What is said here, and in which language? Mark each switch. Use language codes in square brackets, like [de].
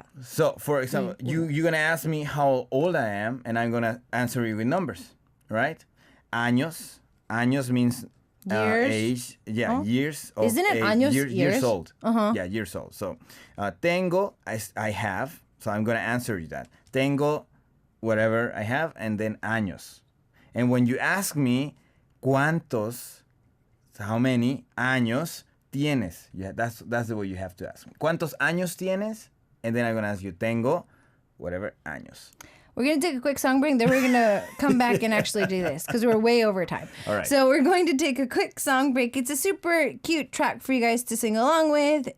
[en] So, for example, you're going to ask me how old I am, and I'm going to answer you with numbers, right? [es] Años. Años [en] means Years? age. Yeah, years. Of Isn't it age. [es] años [en] Years years? old. Yeah, years old. So, tengo, I have. So, I'm going to answer you that. Tengo, whatever I have, and then años. And when you ask me, ¿cuántos? How many [es] años tienes? [en] Yeah, that's the way you have to ask me. [es] ¿Cuántos años tienes? [en] And then I'm going to ask you, tengo, whatever, años. We're going to take a quick song break, then we're going to come back and actually do this because we're way over time. All right. So we're going to take a quick song break. It's a super cute track for you guys to sing along with.